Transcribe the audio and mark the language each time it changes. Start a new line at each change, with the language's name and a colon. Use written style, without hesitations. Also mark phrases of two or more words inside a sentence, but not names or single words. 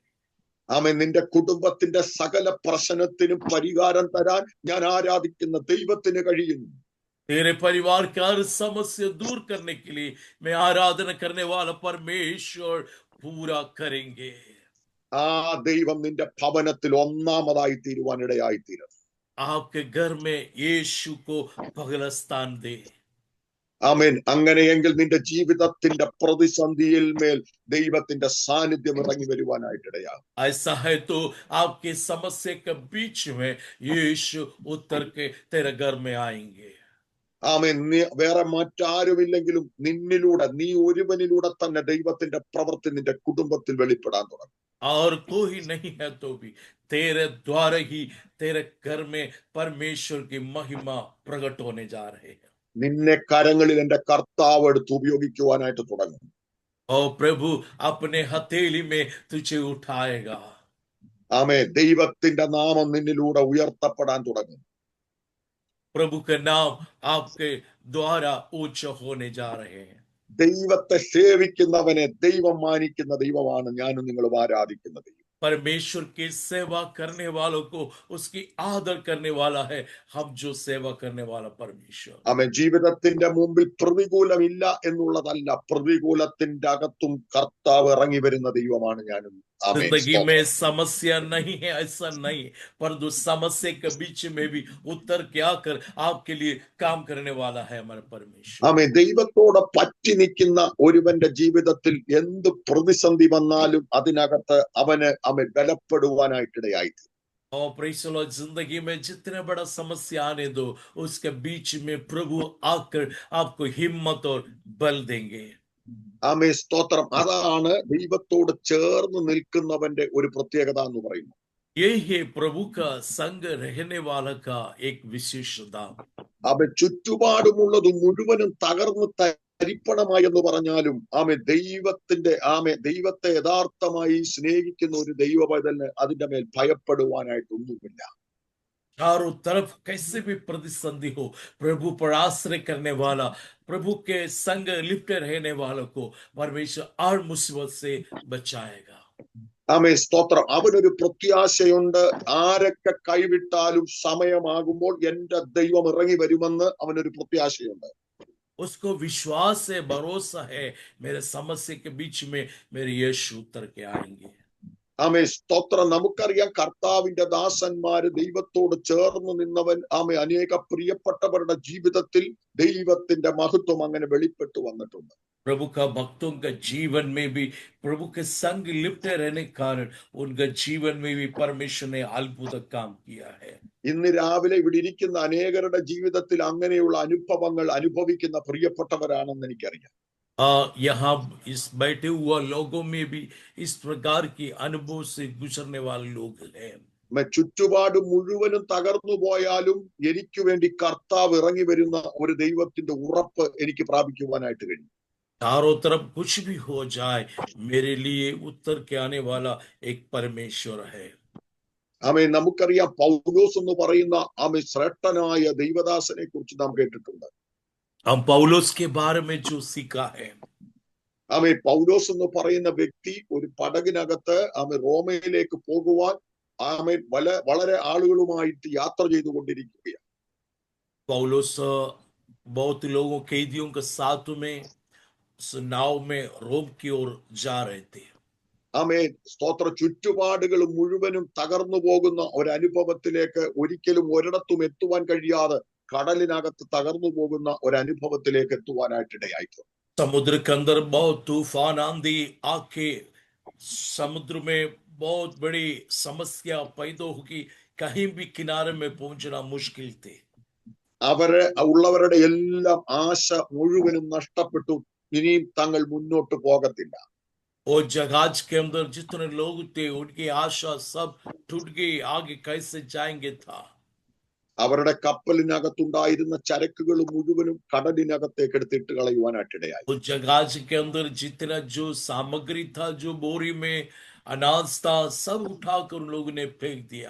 Malayalam: ആമേൻ. നിന്റെ കുടുംബത്തിന്റെ സകല പ്രശ്നത്തിനും പരിഹാരം തരാൻ ഞാൻ ആരാധിക്കുന്ന ദൈവത്തിന് കഴിയുന്നു.
Hindi: तेरे परिवार की हर समस्या दूर करने के लिए मैं आराधना करने वाला परमेश्वर पूरा करेंगे।
Malayalam: ആ ദൈവം നിന്റെ ഭവനത്തിൽ ഒന്നാമതായി തീരുവാൻ ഇടയായിത്തീരും.
Hindi: आपके घर में यीशु को पहला स्थान दे।
Malayalam: ആമേൻ. അങ്ങനെയെങ്കിൽ നിന്റെ ജീവിതത്തിന്റെ പ്രതിസന്ധിയിൽ മേൽ ദൈവത്തിന്റെ സാന്നിധ്യം ഇറങ്ങി വരുവാനായിട്ടിടയാകും.
Hindi: ऐसा है तो आपके समस्या के बीच में यीशु उतर के तेरे घर में आएंगे।
Malayalam: ആമേൻ. നീ വേറെ മറ്റാരുമില്ലെങ്കിലും നിന്നിലൂടെ, നീ ഒരുവനിലൂടെ തന്നെ ദൈവത്തിന്റെ പ്രവൃത്തി നിന്റെ കുടുംബത്തിൽ വെളിപ്പെടാൻ തുടങ്ങും.
Hindi: और कोई नहीं है तो भी तेरे द्वारा ही तेरे घर में परमेश्वर की महिमा प्रकट होने जा रहे हैं।
Malayalam: നിന്നെ കരങ്ങളിൽ എന്റെ കർത്താവ് എടുത്ത് ഉപയോഗിക്കുവാനായിട്ട് തുടങ്ങും.
Hindi: और प्रभु अपने हथेली में तुझे उठाएगा।
Malayalam: ആമേൻ. ദൈവത്തിന്റെ നാമം നിന്നിലൂടെ ഉയർത്തപ്പെടാൻ തുടങ്ങും.
Hindi: प्रभु का नाम आपके द्वारा ऊंचा होने जा रहे हैं।
Malayalam: ദൈവത്തെ സേവിക്കുന്നവനെ ദൈവം മാനിക്കുന്ന ദൈവമാണ് ഞാനും നിങ്ങളും ആരാധിക്കുന്ന ദൈവം.
Hindi: परमेश्वर की सेवा करने वालों को उसकी आदर करने वाला है हम जो सेवा करने वाला परमेश्वर।
Malayalam: ആമേൻ. ജീവിതത്തിന്റെ മുമ്പിൽ പ്രതികൂലമില്ല എന്നുള്ളതല്ല, പ്രതികൂലത്തിന്റെ അകത്തും കർത്താവ് ഇറങ്ങി വരുന്ന ദൈവമാണ് ഞാനും. ആമേൻ.
Hindi: जिंदगी में समस्या नहीं है ऐसा नहीं, परंतु समस्या के बीच में भी उतर के आकर आपके लिए काम करने वाला है हमारा परमेश्वर।
Malayalam: ആമേൻ. ദൈവത്തോട് പറ്റി നിൽക്കുന്ന ഒരുവന്റെ ജീവിതത്തിൽ എന്ത് പ്രതിസന്ധി വന്നാലും അതിനകത്ത് അവന് ബലപ്പെടുവാനായിട്ടിടയായി.
Hindi: और
English: Praise the Lord,
Hindi: जिंदगी में जितने बड़ा समस्या आने दो, उसके बीच में प्रभु आकर आपको हिम्मत और बल देंगे।
Malayalam: ആമേ. സ്തോത്രം. അതാണ് ദൈവത്തോട് ചേർന്ന് നിൽക്കുന്നവന്റെ ഒരു പ്രത്യേകത എന്ന് പറയുന്നത്.
Hindi: यही है प्रभु का संग रहने वाला का एक विशेषता।
Malayalam: അവൻ ചുറ്റുപാടുമുള്ളത് മുഴുവനും തകർന്ന് തരിപ്പണമായി എന്ന് പറഞ്ഞാലും ദൈവത്തെ യഥാർത്ഥമായി സ്നേഹിക്കുന്ന ഒരു ദൈവപൈതലിന് അതിന്റെ മേൽ ഭയപ്പെടുവാനായിട്ടൊന്നുമില്ല.
Hindi: चारों तरफ कैसे भी प्रतिसंधि हो, प्रभु पर आश्रय करने वाला, प्रभु के संग लिपटे रहने वालों को परमेश्वर हर मुसीबत से बचाएगा।
Malayalam: ആമേ. സ്തോത്രം. അവനൊരു പ്രത്യാശയുണ്ട്. ആരൊക്കെ കൈവിട്ടാലും സമയമാകുമ്പോൾ എന്റെ ദൈവം ഇറങ്ങി വരുമെന്ന് അവനൊരു പ്രത്യാശയുണ്ട്.
Hindi: उसको विश्वास है, भरोसा है, मेरे समस्या के बीच में मेरे यीशु उतर के आएंगे।
Malayalam: ആമേ. സ്തോത്രം. നമുക്കറിയാം കർത്താവിന്റെ ദാസന്മാര് ദൈവത്തോട് ചേർന്ന് നിന്നവൻ അനേക പ്രിയപ്പെട്ടവരുടെ ജീവിതത്തിൽ ദൈവത്തിന്റെ മഹത്വം അങ്ങനെ വെളിപ്പെട്ടു വന്നിട്ടുണ്ട്.
Hindi: प्रभु का भक्तों का जीवन में भी प्रभु के संग लिपटे रहने के कारण उनका जीवन में भी परमेश्वर ने अद्भुत काम किया है।
Malayalam: ഇന്ന് രാവിലെ ഇവിടെ ഇരിക്കുന്ന അനേകരുടെ ജീവിതത്തിൽ അങ്ങനെയുള്ള അനുഭവങ്ങൾ അനുഭവിക്കുന്ന പ്രിയപ്പെട്ടവരാണെന്ന് എനിക്കറിയാം.
Hindi: यहाँ इस बैठे हुआ लोगों में भी इस प्रकार की अनुभव से गुजरने वाले लोग हैं।
Malayalam: ചുറ്റുപാട് മുഴുവനും തകർന്നു പോയാലും എനിക്ക് വേണ്ടി കർത്താവ് ഇറങ്ങി വരുന്ന ഒരു ദൈവത്തിന്റെ ഉറപ്പ് എനിക്ക് പ്രാപിക്കുവാനായിട്ട് കഴിയും.
Hindi: चारों तरफ कुछ भी हो जाए, मेरे लिए उतर के आने वाला एक परमेश्वर है।
Malayalam: ആമേ. നമുക്കറിയാം പൗലോസ് എന്ന് പറയുന്ന ശ്രേഷ്ഠനായ ദൈവദാസനെ കുറിച്ച് നാം കേട്ടിട്ടുണ്ട്.
Hindi: हम पौलुस के बारे में जो सीखा है,
Malayalam: ആമേ. പൗലോസ് എന്ന് പറയുന്ന വ്യക്തി ഒരു പടകിനകത്ത് റോമയിലേക്ക് പോകുവാൻ വളരെ ആളുകളുമായിട്ട് യാത്ര ചെയ്തുകൊണ്ടിരിക്കുകയാണ്.
Hindi: पौलुस बहुत लोगों कैदियों के साथ में नाव में रोम की ओर जा रहे थे।
Malayalam: ആമേ. സ്തോത്ര. ചുറ്റുപാടുകൾ മുഴുവനും തകർന്നു പോകുന്ന ഒരനുഭവത്തിലേക്ക് ഒരിക്കലും ഒരിടത്തും എത്തുവാൻ കഴിയാതെ കടലിനകത്ത് തകർന്നു പോകുന്ന ഒരനുഭവത്തിലേക്ക് എത്തുവാനായിട്ടിടയായിട്ടുണ്ട്.
Hindi: समुद्र के अंदर बहुत तूफान आंधी आके समुद्र में बहुत बड़ी समस्या पैदा होगी, कहीं भी किनारे में पहुंचना मुश्किल थे।
Malayalam: ഉള്ളവരുടെ എല്ലാം ആശ മുഴുവനും നഷ്ടപ്പെട്ടു. ഇനിയും തങ്ങൾ മുന്നോട്ട് പോകത്തില്ല.
Hindi: और जहाज के अंदर जितने लोग थे उनकी आशा सब टूट गई, आगे कैसे जाएंगे था।
Malayalam: അവരുടെ കപ്പലിനകത്തുണ്ടായിരുന്ന ചരക്കുകൾ മുഴുവനും കടലിനകത്തേക്ക് എടുത്തിട്ട് കളയുവാനായിട്ടിടയായി.
Hindi: उस जहाज के अंदर जितना जो सामग्री था, जो बोरी में अनाज था, सब उठाकर उन लोगों ने फेंक दिया।